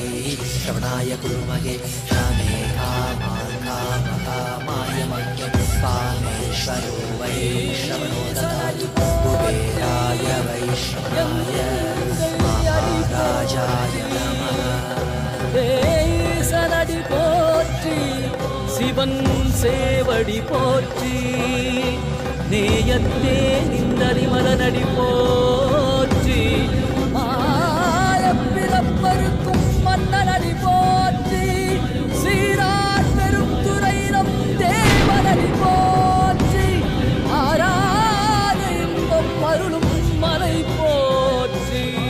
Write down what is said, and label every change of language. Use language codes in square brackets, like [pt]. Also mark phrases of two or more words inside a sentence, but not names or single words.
[sa] श्रवणाय कुर्महे श्यामे कामान् कामकामाय मह्यं कामेश्वरो वै श्रवणो ददातु कुबेराय वै श्रवणाय महाराजाय नमः [ta] ஈசனடி போற்றி சிவன் சேவடி போற்றி நேயத்தே நின்றடி மலனடி போற்றி மாயப்பிறப்பருக்கும் மன்னனடி போற்றி சீரார் பெருந்துரையிடம் தேவனடி போற்றி ஆராத இன்பம் அருளும் மலை போற்றி